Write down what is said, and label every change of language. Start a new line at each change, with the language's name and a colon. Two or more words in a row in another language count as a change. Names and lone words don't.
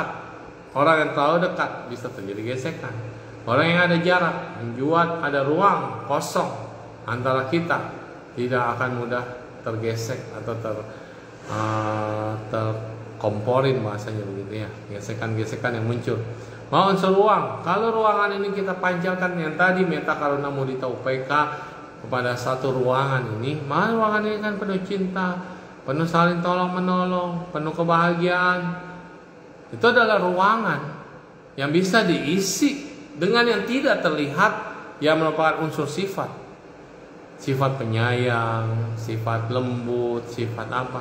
Indonesian: Orang yang terlalu dekat bisa terjadi gesekan. Orang yang ada jarak membuat ada ruang kosong antara kita, tidak akan mudah tergesek atau terkomporin, bahasanya begitu ya, gesekan-gesekan yang muncul. Mau unsur ruang, kalau ruangan ini kita panjangkan yang tadi
Pali: meta karuna mudita upeka
Indonesian: kepada satu ruangan ini, maka ruangan ini kan penuh cinta, penuh saling tolong menolong, penuh kebahagiaan. Itu adalah ruangan yang bisa diisi dengan yang tidak terlihat, yang merupakan unsur sifat. Sifat penyayang, sifat lembut, sifat apa.